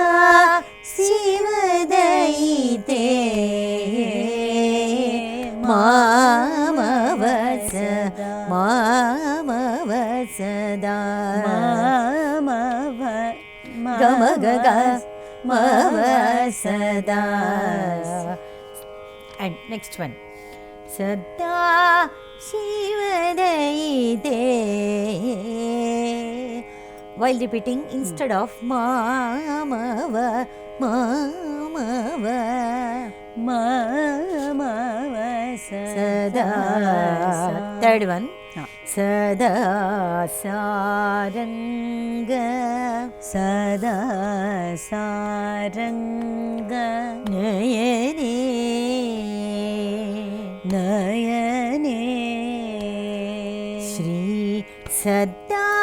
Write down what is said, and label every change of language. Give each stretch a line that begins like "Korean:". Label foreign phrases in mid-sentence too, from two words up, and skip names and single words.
Sanskrit: ಶಿವದೈತೆ. ಮಾಮವ ಮಾಮವ ಸದಾ ಮಾಮವ ಗಮ ಗಗ ಮವ ಸದಾ.
English: And next one.
Sanskrit: ಸದಾ ಶಿವದಯಿತೆ.
English: While repeating, instead of
Sanskrit: मामव मामव mamava sada.
English: Third one.
Sanskrit: सदा सारङ्ग सदा सारङ्ग nayane nayane श्री सदा